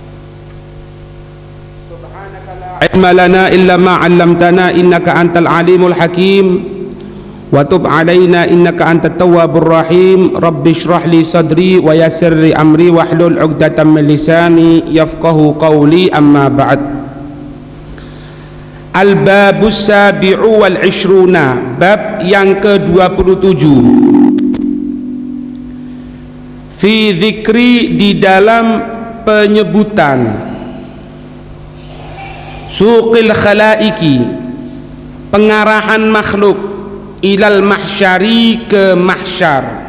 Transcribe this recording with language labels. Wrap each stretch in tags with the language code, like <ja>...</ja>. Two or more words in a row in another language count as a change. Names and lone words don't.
<ar>سبحانك لا علم لنا إلا ما علمتنا إنك أنت العليم الحكيم. وتب علينا إنك أنت التواب الرحيم. رب اشرح لي صدري ويسر لي أمري واحلل عقدة من لساني يفقهوا قولي، أما بعد. الباب السابع والعشرون,</ar> <id>bab yang ke-27.</id> <ar>في ذكر,</ar> <id>di dalam penyebutan,</id> <ar>سوق الخلائق,</ar> <id>pengarahan makhluk,</id> <ar>إلى المحشر,</ar> <id>ke mahsyar.</id>